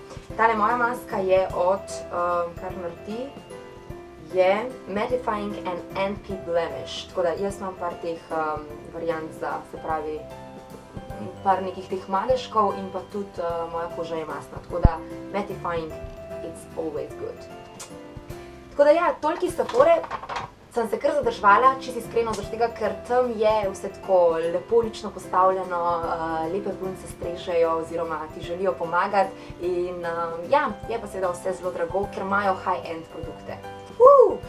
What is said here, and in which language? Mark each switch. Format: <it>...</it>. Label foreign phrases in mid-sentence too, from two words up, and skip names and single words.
<sl>Tale moja maska je od, kar naredi, je</sl> <en>Mattifying and Anti-Blemish.</en> <sl>Tako da jaz imam par teh variant za, se pravi, par nekih teh madežkov in pa tudi moja koža je masna. Tako da Mattifying,</sl> <en>it's always good.</en> <sl>Tako da ja, toliko iz Sephore. Sem se kar zadržvala, čisto iskreno, zaradi tega, ker tam je vse tako lepo lično postavljeno, lepe punce strežejo oziroma ti želijo pomagati in ja, je pa seveda vse zelo drago, ker imajo</sl> <en>high-end produkte.</en>